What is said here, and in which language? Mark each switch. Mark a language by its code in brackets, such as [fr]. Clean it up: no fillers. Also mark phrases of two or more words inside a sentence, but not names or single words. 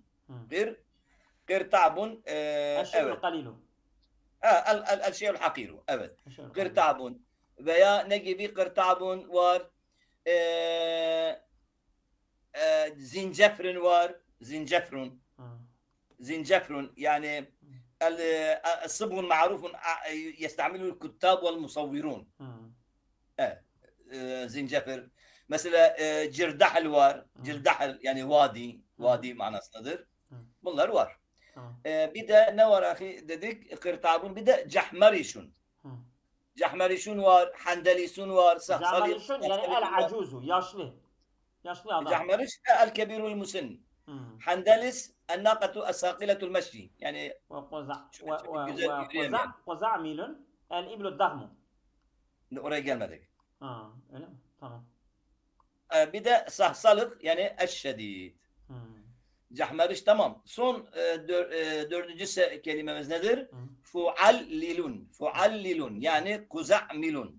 [ar] Hı. Qirta'bun Eşşe'l [tr] evet. [ar] kalilu. الشيء الحقير. Evet. الشيء القليل. Qirta'bun. [tr] Veya ne gibi qirta'bun var? Zincefrin var. [ar] Zincefrun. Hı. زنجفر يعني الصبغ المعروف يستعمله الكتاب والمصورون Hı. زنجفر مثلا جردحل [tr] var جردحل yani vadi manasındadır. Bunlar var. Bir de ne var ahi dedik kırtabun bir de cahmarişun. Cahmarişun var, handelisun var, Cahmarişun yani el-acuzu yaşlı. Yaşlı adam. [ar] جحمرش الكبير المسن. حندلس الناقة الثاقلة المشي يعني وقزعمل الإبل الضخم. [tr] Oraya gelmedik. Öyle mi? Tamam. Bir de sahsalık yani eşşedid. Cahmeriş tamam. Son dördüncü kelimemiz nedir? [ar] Fuallilun. Fuallilun yani kuza'milun.